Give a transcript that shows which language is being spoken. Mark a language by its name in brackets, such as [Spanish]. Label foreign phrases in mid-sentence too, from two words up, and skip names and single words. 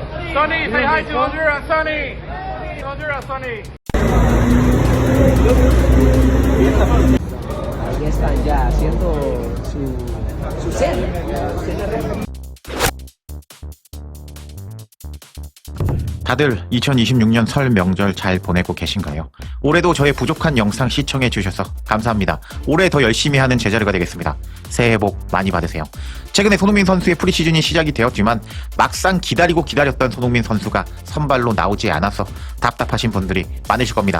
[English] Sonny, say hi to Honduras, Sonny. Honduras, Sonny. [Spanish] Ahí están ya haciendo su cena. [Korean] 다들 2026년 설 명절 잘 보내고 계신가요? 올해도 저의 부족한 영상 시청해 주셔서 감사합니다. 올해 더 열심히 하는 제자르가 되겠습니다. 새해 복 많이 받으세요. 최근에 손흥민 선수의 프리시즌이 시작이 되었지만 막상 기다렸던 손흥민 선수가 선발로 나오지 않아서 답답하신 분들이 많으실 겁니다.